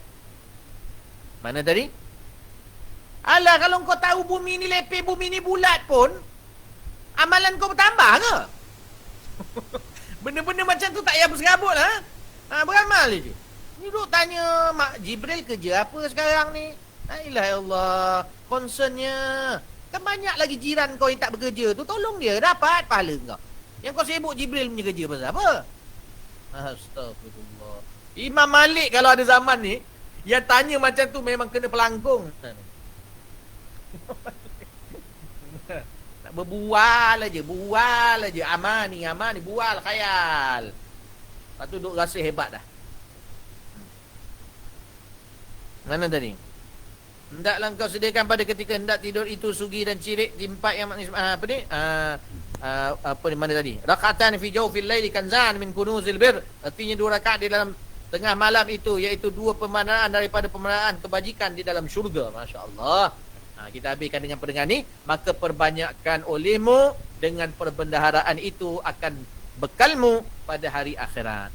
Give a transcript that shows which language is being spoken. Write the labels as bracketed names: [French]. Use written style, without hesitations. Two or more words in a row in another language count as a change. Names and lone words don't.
[Malay] Mana tadi? Alah, kalau kau tahu bumi ni lepeh, bumi ni bulat pun, amalan kau bertambah ke? Benda-benda macam tu tak payah berserabut lah. Beramal je. Ni duk tanya Mak Jibril kerja apa sekarang ni? [Arabic] لا إله إلا الله. [Malay] Concernnya, kan banyak lagi jiran kau yang tak bekerja tu, tolong dia dapat pahala kau. Yang kau sibuk Jibril punya kerja pasal apa? Astagfirullah. Imam Malik kalau ada zaman ni, yang tanya macam tu memang kena pelangkung. Tak berbual aja. Aman ni, bual khayal. Lepas tu duk rasa hebat dah. Mana tadi? Hendaklah kau sediakan pada ketika hendak tidur itu sugi dan cirik di tempat yang mana tadi? [Arabic] ركعتان في جوف الليل كنز من كنوز البر. [Malay] Artinya 2 rakaat di dalam tengah malam itu, iaitu 2 pemandangan daripada pemandangan kebajikan di dalam syurga. Masya-Allah. Kita habiskan dengan pendengar ni. Maka perbanyakkan olehmu dengan perbendaharaan itu akan bekalmu pada hari akhirat.